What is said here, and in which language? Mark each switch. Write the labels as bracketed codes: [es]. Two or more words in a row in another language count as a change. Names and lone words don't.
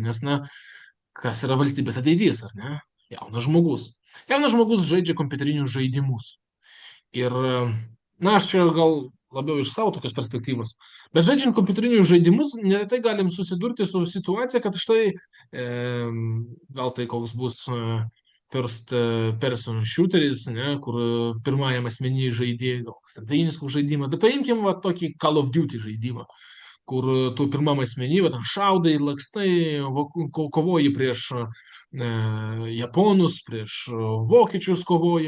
[lt] Nes, na, kas yra valstybės ateitis, ar ne? Jaunas žmogus. Jaunas žmogus žaidžia kompiuterinius žaidimus. Ir, na, aš čia gal labiau iš savo tokios perspektyvos. Bet žaidžiant kompiuterinius žaidimus, neretai galim susidurti su situacija, kad štai gal tai koks bus [en] first person shooteris, [lt] ne, kur pirmajam asmenį žaidėjai, strateginis koks žaidimas. Bet paimkim va tokį Call of Duty žaidimą, kur tu pirmam asmenį, va, šaudai, lakstai, kovoji prieš japonus, prieš vokiečius kovoji.